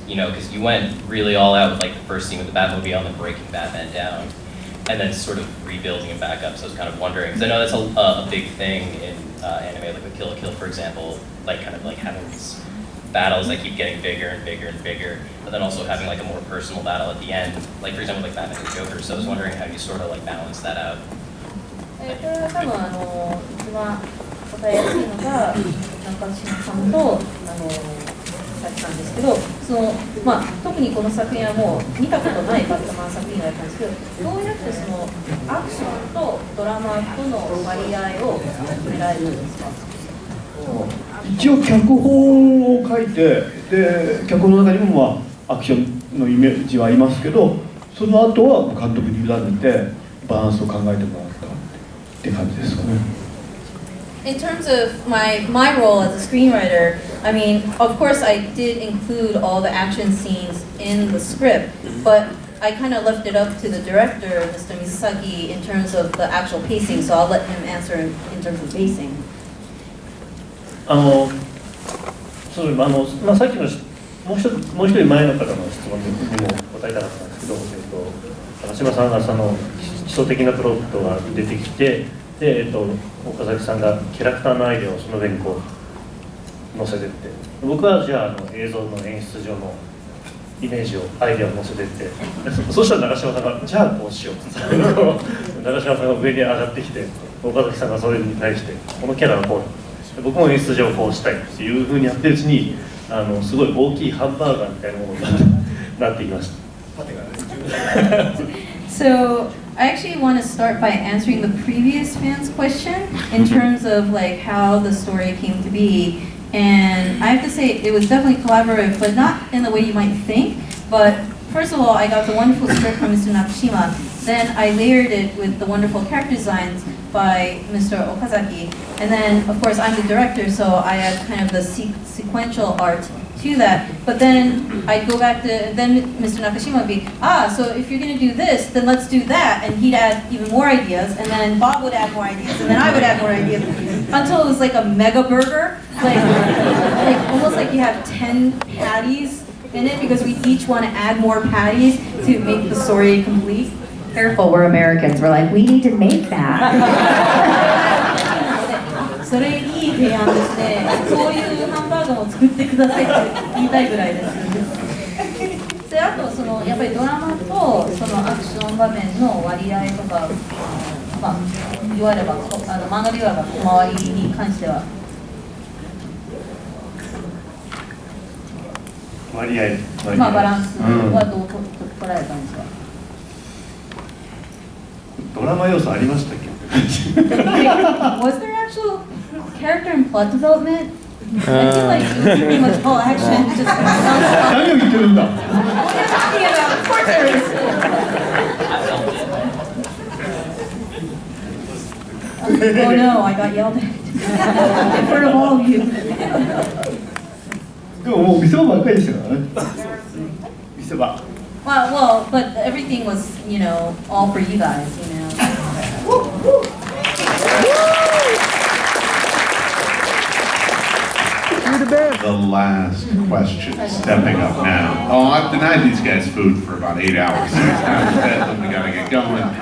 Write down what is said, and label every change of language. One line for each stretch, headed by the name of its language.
English: You know, because you went really all out with like the first scene with the Batmobile and breaking Batman down, and then sort of rebuilding him back up. So I was kind of wondering, because I know that's a big thing in anime, like with Kill la Kill, for example, like kind of like having these battles that keep getting bigger and bigger and bigger, but then also having like a more personal battle at the end, like for example, like Batman and Joker. So I was wondering how you sort of like balance that out.
Japanese: これは多分一番答えやすいのが中島さんとさっきなんですけど、特にこの作品はもう見たことないバットマン作品だったんですけど、どうやってそのアクションとドラマとの割合を決められるんですか？一応脚本を書いて、で脚本の中にもアクションのイメージはありますけど、その後は監督に委ねてバランスを考えてもらったって感じですかね。
English: In terms of my role as a screenwriter, I mean, of course I did include all the action scenes in the script, but I kind of left it up to the director, Mr. Mizusaki, in terms of the actual pacing, so I'll let him answer in terms of pacing.
Japanese: そうまあ、さっきのもう一人前の方の質問にも答えたかったんですけど、高島さんがその基礎的なプロットが出てきて、で、岡崎さんがキャラクターのアイデアをその上にこう載せてって、僕はじゃあ映像の演出上のイメージをアイデアを載せてって、そしたら長嶋さんがじゃあこうしようって長嶋さんが上に上がってきて、岡崎さんがそれに対してこのキャラはこう、僕も演出上こうしたいっていうふうにやってるうちにすごい大きいハンバーガーみたいなものになってきました。
English: So I actually want to start by answering the previous fan's question in terms of like how the story came to be. And I have to say it was definitely collaborative, but not in the way you might think. But first of all, I got the wonderful script from Mr. Nakashima. Then I layered it with the wonderful character designs by Mr. Okazaki. And then, of course, I'm the director, so I add kind of the sequential art to that. But then I'd go back to, then Mr. Nakashima would be, so if you're going to do this, then let's do that. And he'd add even more ideas. And then Bob would add more ideas. And then I would add more ideas. Until it was like a mega burger. Like almost like you have 10 patties in it because we each want to add more patties to make the story complete. Careful, we're Americans. We're like, we need to make that.
Japanese: それいい提案ですね。そういうハンバーガーを作ってくださいって言いたいぐらいです。で、あとそのやっぱりドラマとそのアクション場面の割合とか、まあ言われば漫画で言われば小回りに関しては。割合。まあバランスはどう捉えたんですか。ドラマ要素ありましたっけ？
English: Was there actual character and plot development? I feel like it was pretty much all action. Just
Japanese: 何を言ってるんだ。
English: What are you talking about? Of course there is. Oh no, I got yelled at in front of all of you.
Japanese: でももう見せ場ばっかりでしたからね。見せ場。
English: Well, but everything was, you know, all for you guys, you know. The last question, stepping up now. Oh, I've denied these guys food for about 8 hours. So it's time to bed, then we gotta get going.